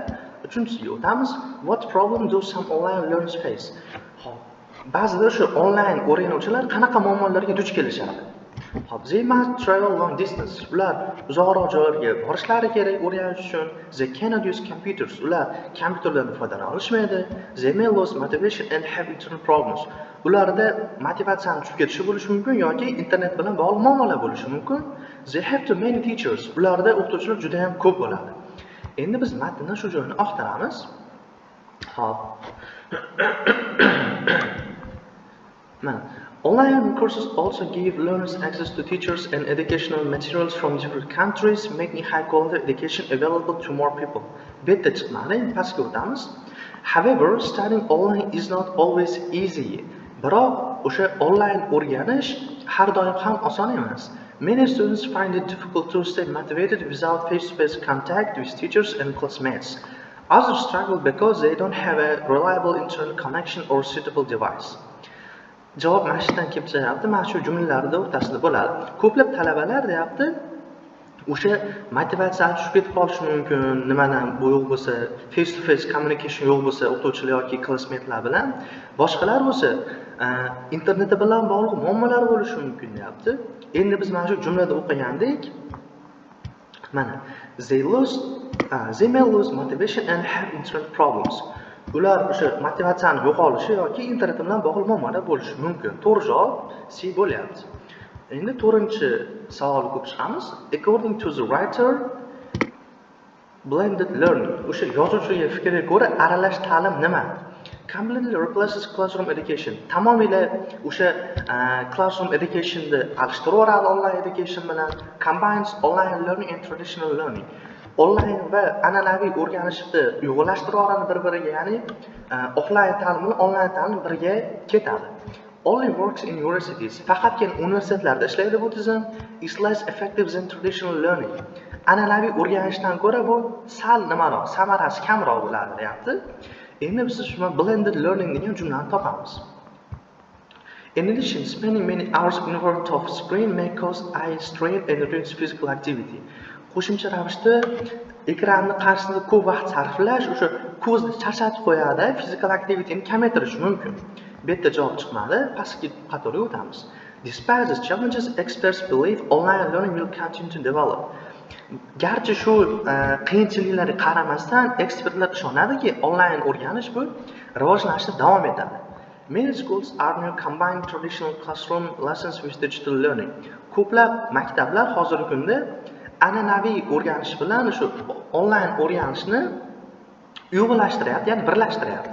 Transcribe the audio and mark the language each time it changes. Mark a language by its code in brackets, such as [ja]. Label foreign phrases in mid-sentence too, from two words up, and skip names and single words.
[uz] Uchinchisiga o'tamiz. [en] What problem do some online learners face? [uz] Xo'p, ba'zida o'sha onlayn o'rganuvchilar qanaqa muammolarga duch kelishadi? Hop, [en] they must travel long distance. [uz] Ular uzoqroq joylarga borishlari kerak o'rganish uchun. [en] They cannot use computers. [uz] Ular kompyuterlardan foydalana olishmaydi. [en] They may lose motivation and have internal problems. [uz] Ularda motivatsiyani tushib ketishi bo'lishi mumkin yoki internet bilan bog'liq muammolar bo'lishi mumkin. [en] They have too many teachers. [uz] Ularda o'qituvchilar juda ham ko'p bo'ladi. Endi biz matndan shu joyni oqtaramiz. Hop. [en] Mana online courses also give learners access to teachers and educational materials from different countries, making high-quality education available to more people. [uz] Bitta chiqmadi, pastga o'tamiz. [en] However, studying online is not always easy. [uz] Biroq o'sha online o'rganish har doim ham oson emas. [en] Many students find it difficult to stay motivated without face-to-face contact with teachers and classmates. Others struggle because they don't have a reliable internet connection or suitable device. [uz] Javob mana shudan kelib chiqyapti. Mana shu jumlalarda o'rtasida bo'ladi. Ko'plab talabalar deyapti, o'sha motivatsiya tushib ketib qolishi mumkin. Nimadan bu yo'q bo'lsa, [en] face to face communication [uz] yo'q bo'lsa, o'qituvchilar yoki classmatelar bilan, boshqalar bo'lsa, interneti bilan bog'liq muammolar bo'lishi mumkin deyapti. Endi biz mana shu jumlada o'qigandek, mana [en] they may lose motivation and have internet problems. [uz] ular o'sha motivatsiyani yo'qolishi yoki internet bilan bog'lanmada bo'lishi mumkin. To'g'ri javob C bo'lyapti. Endi 4-chi savolga ko'p chiqamiz. [en] According to the writer, blended learning. [uz] O'sha yozuvchiga fikriga ko'ra aralash ta'lim nima? [en] Completely replaces classroom education. [uz] Tamomila o'sha [en] classroom education'ni [uz] alishtirib yuboradi online education bilan. [en] Combines online learning and traditional learning. [uz] Online va an'anaviy o'rganishni uyg'unlashtirib yuboradi bir-biriga, ya'ni offline ta'lim bilan online ta'lim birga ketadi. [en] Only works in universities. [uz] Faqatgina universitetlarda ishlaydi bu tizim. [en] Is less effective than traditional learning. [uz] An'anaviy o'rganishdan ko'ra bu sal nimaroq, samarasi kamroq bo'ladi, deyapti. Endi biz shuna [en] blended learning [uz] degan jumlani topamiz. [en] In addition, spending many hours in front of screen may cause eye strain and reduce physical activity. [uz] Qo'shimcha ravishda ekranni qarshisida ko'p vaqt sarflash o'sha ko'zni charchatib qo'yadi, [en] physical activityni [uz] kamaytirishi mumkin. Bu yerda javob chiqmadi, pastki qatorga o'tamiz. [en] Despite these challenges, experts believe online learning will continue to develop. [uz] Garchi shu qiyinchiliklarga qaramasdan, ekspertlar ishonadiki, onlayn o'rganish bu rivojlanishda davom etadi. [en] Many schools are now combining traditional classroom lessons with digital learning. [uz] Ko'plab maktablar hozirgi kunda an'anaviy o'rganish bilan shu onlayn o'rganishni uyg'unlashtiryapti, ya'ni birlashtiryapti.